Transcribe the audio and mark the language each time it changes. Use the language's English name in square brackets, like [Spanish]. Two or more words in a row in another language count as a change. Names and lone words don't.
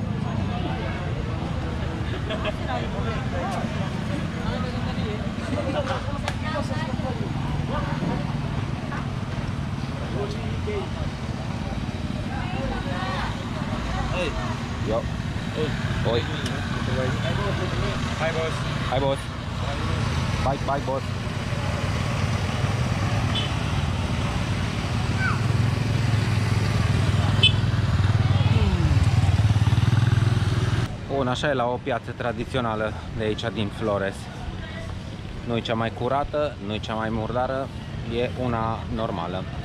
[Indonesian] Yo. Oi. Hai, bos. Hai, bos. Baik, baik, bos. [Romanian] Bun, așa e la o piață tradițională de aici din Flores. Nu e cea mai curată, nu e cea mai murdară, e una normală.